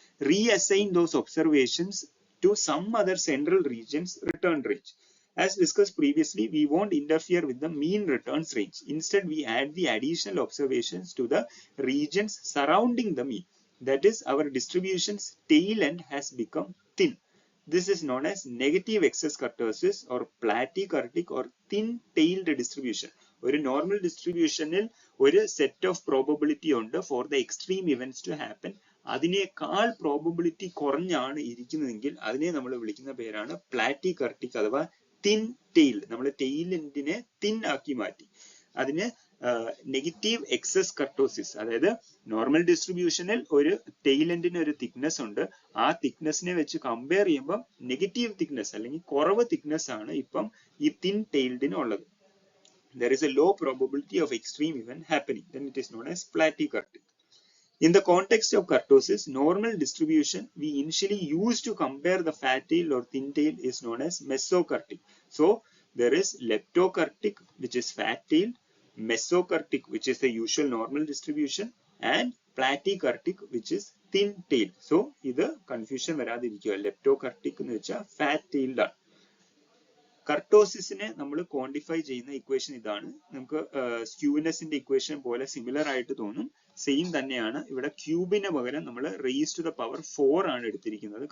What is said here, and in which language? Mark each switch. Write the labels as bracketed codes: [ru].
[en] Reassign those observations to some other central regions return range. As discussed previously, we won't interfere with the mean returns range. Instead, we add the additional observations to the regions surrounding the mean. That is, our distribution's tail end has become thin. This is known as negative excess kurtosis or platykurtic or thin-tailed distribution. [ml] ഒരു normal ഡിസ്ട്രിബ്യൂഷനിൽ ഒരു set of probability ഉണ്ട് [en] For the extreme events to happen. [ml] അതിനേക്കാൾ probability കുറഞ്ഞാണ് ഇരിക്കുന്നതെങ്കിൽ അതിനെ നമ്മൾ വിളിക്കുന്ന പേരാണ് പ്ലാറ്റികർട്ടിക് അഥവാ thin tail. നമ്മൾ ടെയിൽ എൻഡിനെ തിൻ ആക്കി മാറ്റി. അതിന് നെഗറ്റീവ് എക്സസ് കർട്ടോസിസ്, അതായത് നോർമൽ ഡിസ്ട്രിബ്യൂഷനിൽ ഒരു ടെയിൽ എൻഡിന് ഒരു തിക്നെസ് ഉണ്ട്. ആ തിക്നെസ്സിനെ വെച്ച് കമ്പയർ ചെയ്യുമ്പോൾ നെഗറ്റീവ് തിക്നെസ് അല്ലെങ്കിൽ കുറവ് തിക്നെസ് ആണ് ഇപ്പം ഈ തിൻ ടെയിൽഡിന് ഉള്ളത്. [en] There is a low probability of extreme event happening. Then it is known as platykurtic. In the context of kurtosis, normal distribution we initially use to compare the fat tail or thin tail is known as mesokurtic. So there is leptokurtic, which is fat tail, mesokurtic, which is the usual normal distribution, and platykurtic, which is thin tail. [ml] So ഇത് confusion വരാതിരിക്കുക. leptokurtic എന്ന് വെച്ചാൽ fat tailed ആണ്. കർട്ടോസിസിനെ നമ്മൾ quantify ചെയ്യുന്ന equation ഇതാണ്. നമുക്ക് സ്ക്യൂനെസിന്റെ equation പോലെ similar ആയിട്ട് തോന്നും, സെയിം തന്നെയാണ്. ഇവിടെ ക്യൂബിന് പകരം നമ്മൾ [en] raise to the power 4 [ml] ആണ് എടുത്തിരിക്കുന്നത്.